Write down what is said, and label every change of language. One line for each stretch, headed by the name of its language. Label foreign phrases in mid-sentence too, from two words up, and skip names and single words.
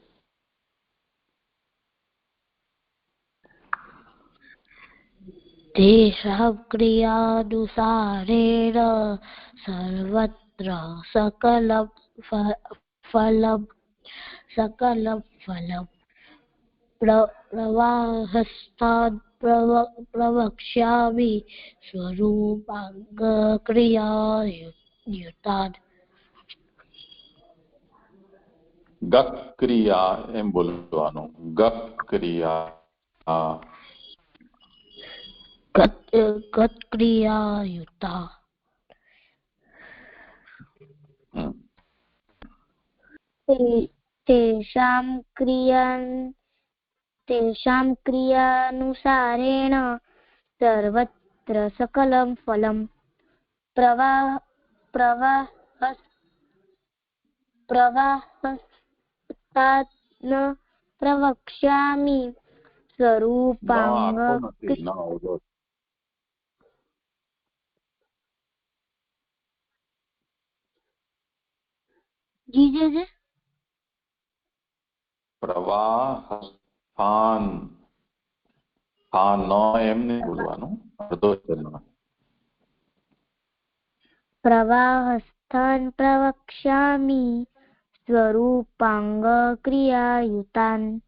Sanskrit: तेषां क्रियानुसारेण सर्वत्र सकलं फलं प्रवाहस्थान् प्रवक्ष्यामि स्वरूपांग क्रियायुतान्. ગત ક્રિયા
Gujarati: એમ બોલવાનું.
Sanskrit: ગત ક્રિયા. ગત ક્રિયાયુતા. तेषां क्रियानुसारेण सर्वत्र सकलं फलं प्रवाहस्थान् प्रवक्ष्यामि स्वरूपांग જીજે
Gujarati: પ્રવાહસ્થાન, સ્થાન એમ નહીં બોલવાનું, અડધો ચલનો.
Sanskrit: પ્રવાહસ્થાન પ્રવક્ષ્યામિ સ્વરૂપાંગ ક્રિયાયુતાન.